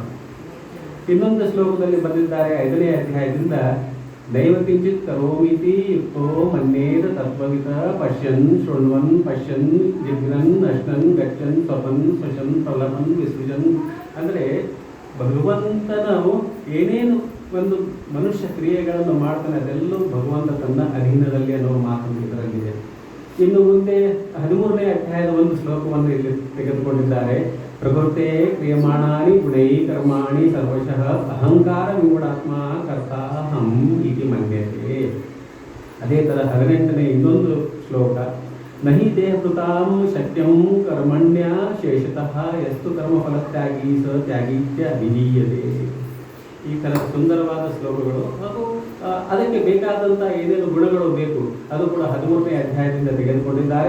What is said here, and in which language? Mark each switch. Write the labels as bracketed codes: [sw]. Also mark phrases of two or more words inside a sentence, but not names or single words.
[kn] ಇನ್ನೊಂದು ಶ್ಲೋಕದಲ್ಲಿ ಬಂದಿದ್ದಾರೆ 5ನೇ ಅಧ್ಯಾಯದಿಂದ, [sa] ದೈವ ಕಿಂಚಿತ್ ಕರೋಮಿತಿ ಯುಕ್ತೋ ಮನ್ಯೇದ ತತ್ವವಿತ ಪಶ್ಯನ್ ಶೃಣ್ವನ್ ಪಶ್ಯನ್ ಜಿಗ್ರನ್ ಅಶ್ನನ್ ಗಚ್ಚನ್ ಸ್ವಪನ್ ಸ್ವಶನ್ ಪ್ರಲಪನ್ ವಿಸೃಜನ್. [kn] ಅಂದರೆ ಭಗವಂತನು ಏನೇನು ಒಂದು ಮನುಷ್ಯ ಕ್ರಿಯೆಗಳನ್ನು ಮಾಡ್ತಾನೆ ಅದೆಲ್ಲವೂ ಭಗವಂತ ತನ್ನ ಅಧೀನದಲ್ಲಿ ಅನ್ನುವ ಮಾತನ್ನು ಇದರಲ್ಲಿದೆ. ಇನ್ನು ಮುಂದೆ 13ನೇ ಅಧ್ಯಾಯದ ಒಂದು ಶ್ಲೋಕವನ್ನು ಇಲ್ಲಿ ತೆಗೆದುಕೊಂಡಿದ್ದಾರೆ. [sa] ಪ್ರಕೃತೆ ಕ್ರಿಯಮಾಣಾನಿ ಗುಣೈ ಕರ್ಮಾಣಿ ಸರ್ವಶಃ ಅಹಂಕಾರ ವಿಮೂಢಾತ್ಮ ಕರ್ತಾಹಂ ಇತಿ ಮನ್ಯತೆ. [kn] ಅದೇ ಥರ 18ನೇ ಇನ್ನೊಂದು ಶ್ಲೋಕ, [sa] ನಹಿ ದೇಹಕೃತಾಂ ಶಕ್ಯಂ ಕರ್ಮಣ್ಯ ಶೇಷತಃ ಯಸ್ತು ಕರ್ಮಫಲತ್ಯಾಗಿ ಸ ತ್ಯಾಗೀತ್ಯ ವಿಧೀಯತೆ. [kn] ಈ ಥರ ಸುಂದರವಾದ ಶ್ಲೋಕಗಳು. ಹಾಗೂ ಅದಕ್ಕೆ ಬೇಕಾದಂಥ ಏನೇನು ಗುಣಗಳು ಬೇಕು ಅದು ಕೂಡ 13ನೇ ಅಧ್ಯಾಯದಿಂದ ತೆಗೆದುಕೊಂಡಿದ್ದಾರೆ.